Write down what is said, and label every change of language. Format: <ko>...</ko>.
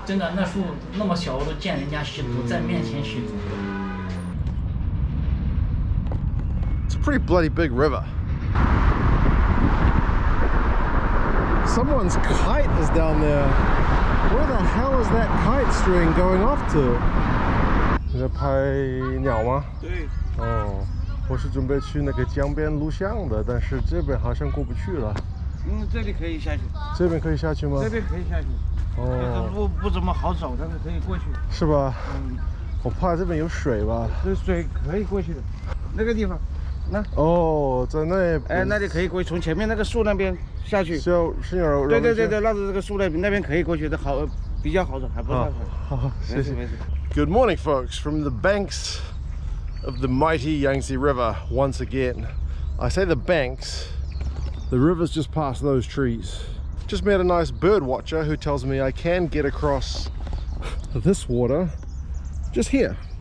<zh>真的那树那么小，我都见人家吸毒，在面前吸毒。</zh> <en>It's a pretty bloody big river. Someone's kite is down there. Where the hell is that kite string going off to?</en> <zh>你在拍鸟吗？对。哦，我是准备去那个江边录像的，但是这边好像过不去了。这里可以下去。这边可以下去吗？这边可以下去。哦。路不怎么好走，但是可以过去。是吧？我怕这边有水吧？这水可以过去的，那个地方。那哦，在那那里可以过去，从前面那个树那边下去。是有对，绕着这个树那边可以过去的，好，比较好走，还不太好。好，谢谢。没事。</zh> <en>Good morning, folks, from the banks of the mighty Yangtze River once again. I say the banks, the river's just past those trees. Just met a nice bird watcher who tells me I can get across this water just here.</en>